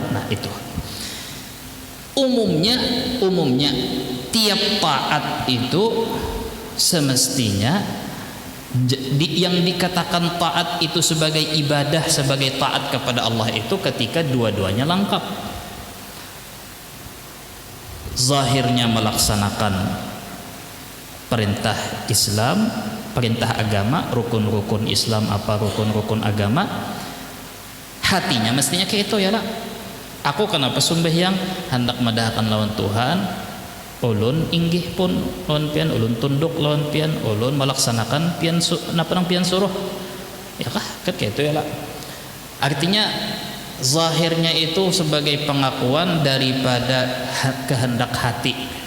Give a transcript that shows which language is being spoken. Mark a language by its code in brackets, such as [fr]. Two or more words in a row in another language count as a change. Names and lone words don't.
[id] Nah itu umumnya tiap taat itu semestinya yang dikatakan taat itu sebagai ibadah, sebagai taat kepada Allah itu ketika dua-duanya lengkap. Zahirnya melaksanakan perintah Islam, perintah agama, rukun-rukun Islam apa, rukun-rukun agama. Hatinya mestinya kayak itu, ya lah. [bjn] Aku kenapa sembahyang hendak medahkan lawan Tuhan, ulun inggih pun lawan pian, ulun tunduk lawan pian, ulun melaksanakan pian pian suruh, ya kah? [id] Kan kayak itu, ya lah. Artinya zahirnya itu sebagai pengakuan daripada kehendak hati.